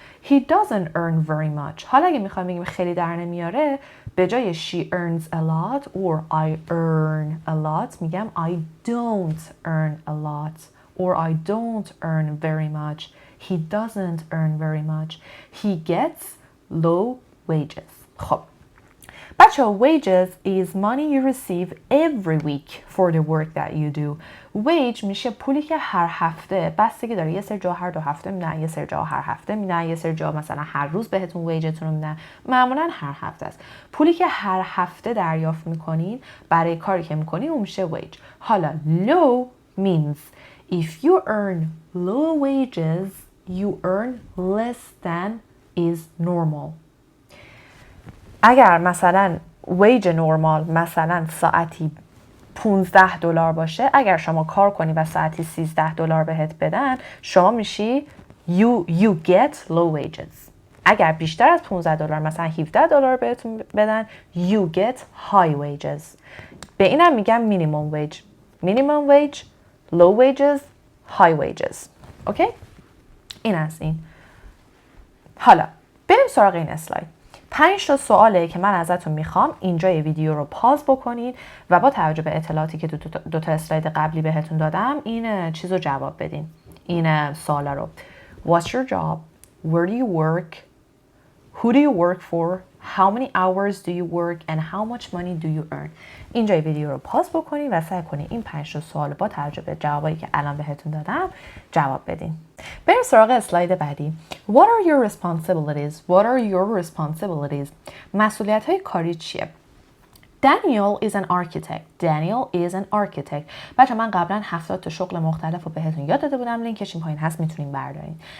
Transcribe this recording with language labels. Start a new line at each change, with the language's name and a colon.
English: He doesn't earn very much.
Persian: حالا اگه میخوایم بگیم خیلی در نمیاره به جای
English: she earns a lot or I earn a lot میگم I don't earn a lot or I don't earn very much. He doesn't earn very much. He gets low wages.
Persian: خب بچه
English: wages is money you receive every week for the work that you do.
Persian: wage میشه پولی که هر هفته بستگی داره، یه سری جا هر 2 هفته میدن، یه سری جا هر هفته میدن، یه سری جا مثلا هر روز بهتون ویجتون رو میدن، معمولا هر هفته است. پولی که هر هفته دریافت میکنین برای کاری که میکنین اون میشه wage.
English: حالا low means if you earn low wages you earn less than is normal.
Persian: اگر مثلا ویج نورمال مثلا ساعتی $15 باشه، اگر شما کار کنی و ساعتی $13 بهت بدن شما میشی
English: you get low wages.
Persian: اگر بیشتر از $15 مثلا $17 بهتون بدن
English: you get high wages.
Persian: به اینم میگم
English: minimum wage, low wages, high wages.
Persian: اوکی؟ این از این. حالا بریم سراغ این اسلاید. 5 تا سواله که من ازتون میخوام اینجای ویدیو رو پاز بکنید و با توجه به اطلاعاتی که دو تا اسلاید قبلی بهتون دادم این چیز رو جواب بدین. این سوالا رو.
English: What's your job? Where do you work? Who do you work for? How many hours do you work and how much money do you earn?
Persian: اینجای ویدیو رو پاز بکنید و سعی کنید این 5 تا سوال با توجه به جوابایی که الان بهتون دادم جواب بدین. بریم سراغ اسلاید بعدی.
English: What are your responsibilities? What are your responsibilities?
Persian: مسئولیت‌های کاری چیه؟
English: Daniel is an architect. Daniel is an architect.
Persian: بچه من قبلا 70 تا شغل مختلف رو بهتون یاد داده بودم، لینکش این پایین هست میتونین بردارین.